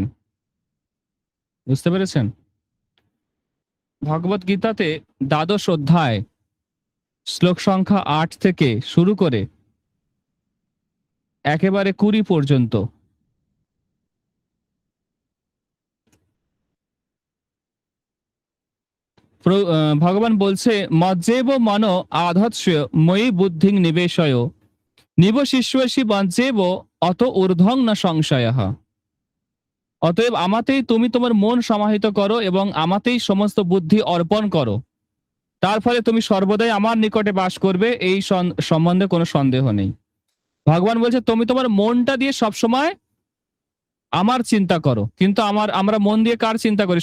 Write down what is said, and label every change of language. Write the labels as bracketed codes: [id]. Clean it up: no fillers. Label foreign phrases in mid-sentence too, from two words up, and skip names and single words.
[bn] বুঝতে পেরেছেন? ভগবত গীতাতে দ্বাদশ অধ্যায় শ্লোক সংখ্যা ৮ থেকে শুরু করে একেবারে ২০ পর্যন্ত ভগবান বলছে, [sa] মজ্জেব মন আধৎস্য ময়ি বুদ্ধিং নিবেশয় নিবশিষ্যসি মজ্জেব অত ঊর্ধ্বং ন সংশয়ঃ। [bn] অতএব আমাতেই তুমি তোমার মন সমাহিত করো এবং আমাতেই সমস্ত বুদ্ধি অর্পণ করো। তার ফলে তুমি সর্বদাই আমার নিকটে বাস করবে, এই সম্বন্ধে কোনো সন্দেহ নেই। ভগবান বলছে তুমি তোমার মনটা দিয়ে সবসময় আমার চিন্তা করো, কিন্তু আমরা মন দিয়ে কার চিন্তা করি?